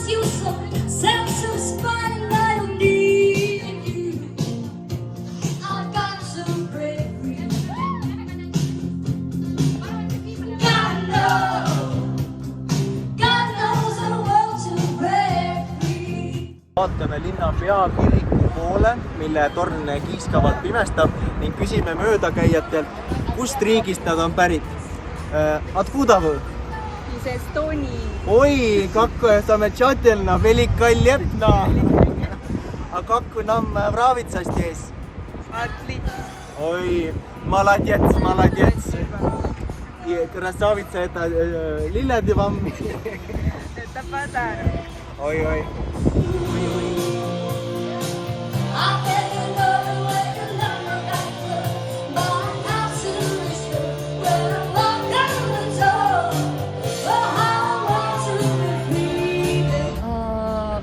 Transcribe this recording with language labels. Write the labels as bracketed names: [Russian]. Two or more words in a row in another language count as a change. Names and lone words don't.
[English] You so self-satisfied and I don't need you. I got to break free. God knows I want to break free. [Estonian] Vaatame linna peakiriku poole, mille torn kiiskavalt pimestab ning küsime möödakäijatelt, kust riigist nad on pärit. [Russian] Откуда вы? Из Эстонии. Ой, как замечательно, великолепно. А как нам нравится здесь? Отлично. Ой, молодец, молодец. И красавица, это лилияди вам. Это подарок. Ой-ой. [English] I better know the way to love me back, but I'm not too sure where I'm walking the door. Oh, how I want to be free.